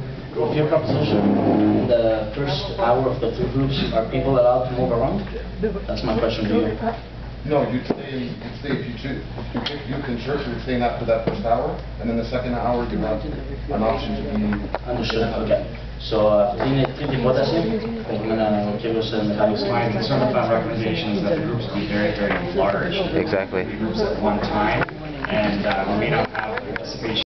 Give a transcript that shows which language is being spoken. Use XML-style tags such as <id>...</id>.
<en>With your proposition, the first hour of the 2 groups, are people allowed to move around? That's my question to you. No, you'd stay if you choose. You can church, you'd stay for that first hour, and then the second hour you have an option to be... Understood, okay.</en> <el>So, είναι τρίτη πρόταση, ο κύριος Μιχάλης.</el> <en>My concern with that recommendation is that the groups be very, very large. Exactly. Groups at one time, and we may not have the space</en>